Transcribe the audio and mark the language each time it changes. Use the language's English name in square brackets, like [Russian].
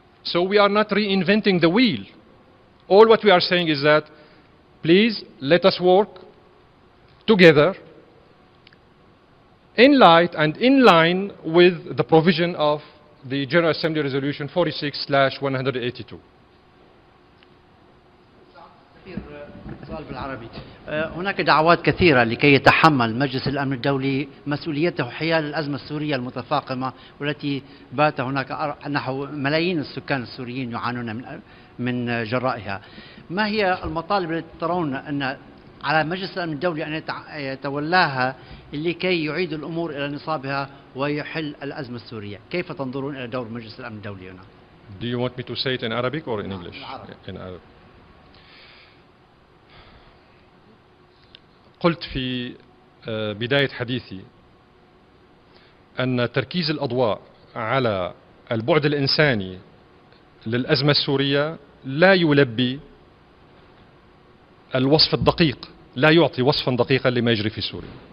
[English] So we are not reinventing the wheel. All what we are saying is that, please let us work together in light and in line with the provision of the General Assembly Resolution 46/182. [Arabic] سؤال بالعربي. هناك دعوات كثيرة لكي يتحمل مجلس الأمن الدولي مسؤوليته حيال الأزمة السورية المتفاقمة والتي بات هناك نحو ملايين السكان السوريين يعانون من جرائها. ما هي المطالب التي ترون أن على مجلس الأمن الدولي أن يتولاها لكي يعيد الأمور إلى نصابها ويحل الأزمة السورية؟ كيف تنظرون إلى دور مجلس الأمن الدولي هنا؟ [English] Do you want me to say it in Arabic or in English? In Arabic. [Arabic] قلت في بداية حديثي أن تركيز الأضواء على البعد الإنساني للأزمة السورية لا يلبي الوصف الدقيق، لا يعطي وصفا دقيقا لما يجري في سوريا.